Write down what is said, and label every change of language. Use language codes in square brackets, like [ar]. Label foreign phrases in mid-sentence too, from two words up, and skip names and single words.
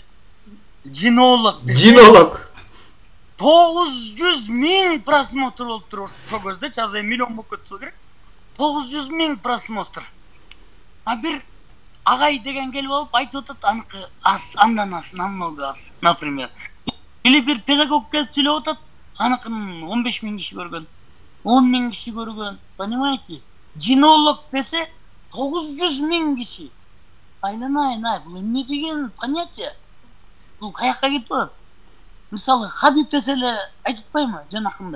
[ky] Жинолог. 900.000 просмотр болуптур ошол көздө, азыр миллион болуп кетсе керек. 900.000 просмотр. А бир агай деген келип алып айтып атат, аныкы андан аз, [ru] намного аз, например. [ky] Или бир педагог келип сүйлөп атат, аныкын 15.000 киши көргөн, 10.000 киши көргөн, понимаете? Жинолог десе 900.000 киши. Айланайын, бул эмне деген понятие? Бул каяка кетип атат? Мисалы, Хабиб десе эле айтып атпайбы, жанакындай.